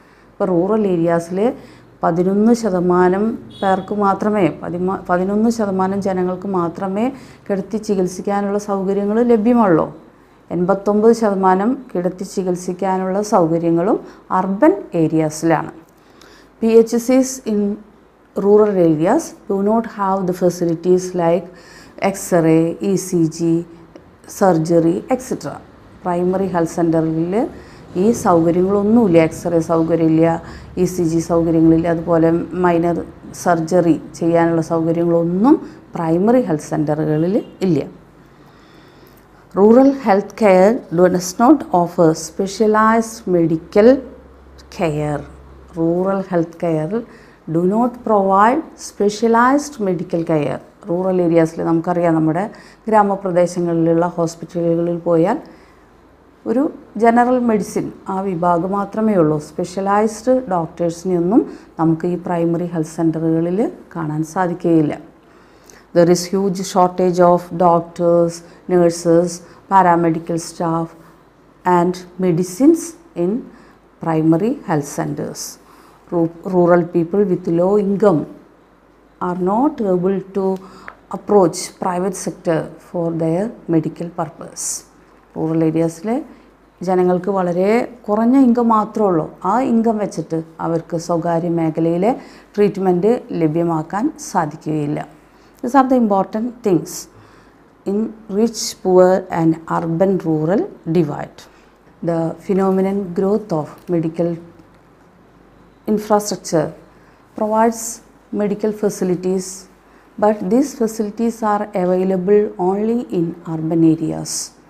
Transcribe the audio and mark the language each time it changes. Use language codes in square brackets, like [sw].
[ml] ഇപ്പോൾ റൂറൽ ഏരിയാസിൽ 11% പേർക്ക് മാത്രമേ 11% ജനങ്ങൾക്ക് മാത്രമേ കിടത്തി ചികിത്സിക്കാനുള്ള സൗകര്യങ്ങൾ ലഭ്യമുള്ളൂ. 89% കിടത്തി ചികിത്സിക്കാനുള്ള സൗകര്യങ്ങളും urban ഏരിയാസിലാണ്. [en] PHCs in rural areas do not have the facilities like X-ray, ECG, surgery, etc. [ml] Primary health സെൻ്ററിൽ ഈ സൗകര്യങ്ങളൊന്നുമില്ല. എക്സ്റേ സൗകര്യമില്ല, ECG സൗകര്യങ്ങളില്ല, അതുപോലെ മൈനർ സർജറി ചെയ്യാനുള്ള സൗകര്യങ്ങളൊന്നും പ്രൈമറി ഹെൽത്ത് സെൻ്ററുകളിൽ ഇല്ല. [en] Rural health care does not offer specialized medical care. Rural health care do not provide specialized medical care. [ml] Rural ഏരിയാസിൽ നമുക്കറിയാം, നമ്മുടെ ഗ്രാമപ്രദേശങ്ങളിലുള്ള ഹോസ്പിറ്റലുകളിൽ പോയാൽ ഒരു ജനറൽ മെഡിസിൻ ആ വിഭാഗം മാത്രമേ ഉള്ളൂ. സ്പെഷ്യലൈസ്ഡ് ഡോക്ടേഴ്സിനെയൊന്നും നമുക്ക് ഈ പ്രൈമറി ഹെൽത്ത് സെൻ്ററുകളിൽ കാണാൻ സാധിക്കുകയില്ല. [en] There is huge shortage of doctors, nurses, paramedical staff and medicines in primary health centers. Rural people with low income are not able to approach private sector for their medical purpose. [ml] Rural ഏരിയാസിലെ ജനങ്ങൾക്ക് വളരെ കുറഞ്ഞ income മാത്രമേ ഉള്ളൂ. ആ income വെച്ചിട്ട് അവർക്ക് സ്വകാര്യ മേഖലയിലെ ട്രീറ്റ്മെൻറ്റ് ലഭ്യമാക്കാൻ സാധിക്കുകയില്ല. [en] These are the important things in rich, poor and urban rural divide. The phenomenon growth of medical infrastructure provides medical facilities, but these facilities are available only in urban areas.